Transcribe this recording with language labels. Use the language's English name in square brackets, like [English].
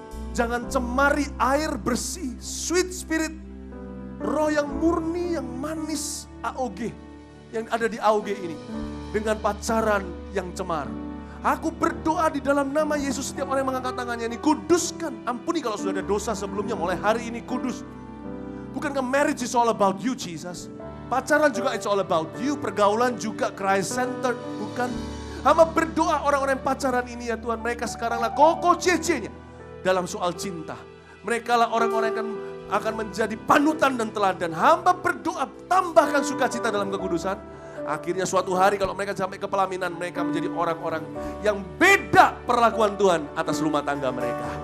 [Indonesian] Jangan cemari air bersih, sweet spirit, roh yang murni, yang manis AOG, yang ada di AOG ini, dengan pacaran yang cemar. Aku berdoa di dalam nama Yesus, setiap orang yang mengangkat tangannya ini, kuduskan. Ampuni kalau sudah ada dosa sebelumnya, mulai hari ini kudus. [English] Bukankah marriage is all about you, Jesus? [Indonesian] Pacaran juga [English] it's all about you, [Indonesian] pergaulan juga [English] Christ centered, bukan? [Indonesian] Hamba berdoa orang-orang yang pacaran ini ya Tuhan, mereka sekaranglah koko cece-nya dalam soal cinta. Mereka lah orang-orang yang akan menjadi panutan dan teladan. Hamba berdoa, tambahkan sukacita dalam kekudusan. Akhirnya suatu hari kalau mereka sampai ke pelaminan, mereka menjadi orang-orang yang beda perlakuan Tuhan atas rumah tangga mereka.